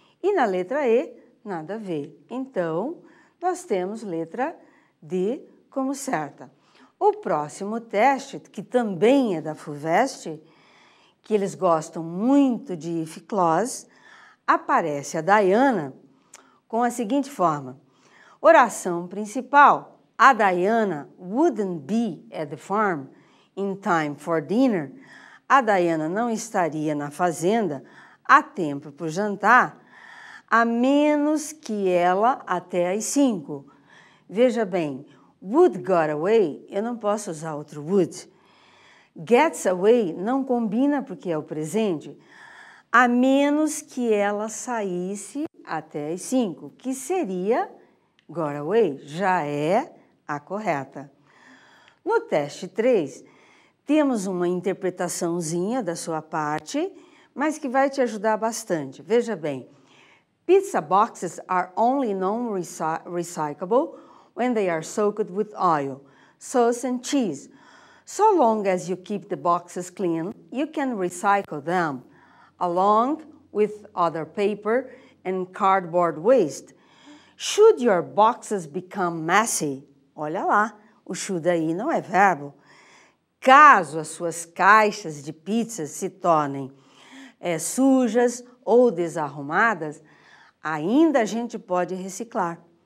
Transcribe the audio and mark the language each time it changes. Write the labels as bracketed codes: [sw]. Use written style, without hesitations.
[pt] E na letra E, nada a ver. Então, nós temos letra D como certa. O próximo teste, que também é da FUVEST, que eles gostam muito de if clause, aparece a Diana com a seguinte forma. Oração principal. [en] A Diana wouldn't be at the farm in time for dinner. [pt] A Diana não estaria na fazenda a tempo para o jantar, a menos que ela até às 5. Veja bem, would got away, eu não posso usar outro would. Gets away não combina porque é o presente, a menos que ela saísse até às 5, que seria got away, já é a correta. No teste 3, temos uma interpretaçãozinha da sua parte, mas que vai te ajudar bastante. Veja bem, [en] Pizza boxes are only non-recyclable when they are soaked with oil, sauce and cheese. So long as you keep the boxes clean, you can recycle them, along with other paper and cardboard waste. Should your boxes become messy, [pt] olha lá, o should aí não é verbo. Caso as suas caixas de pizzas se tornem sujas ou desarrumadas, ainda a gente pode reciclar.